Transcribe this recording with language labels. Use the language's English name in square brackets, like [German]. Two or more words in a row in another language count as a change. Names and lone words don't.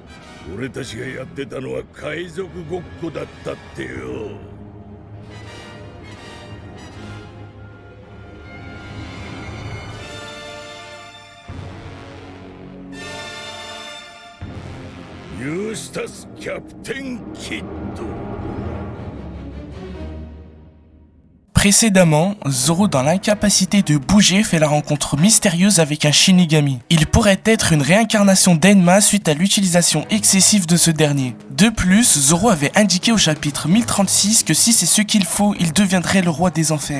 [Japanese] 俺たちがやってたのは海賊ごっこだったってよ。ユースタス・キャプテン・キッド。 [French] Précédemment, Zoro, dans l'incapacité de bouger, fait la rencontre mystérieuse avec un Shinigami. Il pourrait être une réincarnation d'Enma suite à l'utilisation excessive de ce dernier. De plus, Zoro avait indiqué au chapitre 1036 que si c'est ce qu'il faut, il deviendrait le roi des enfers.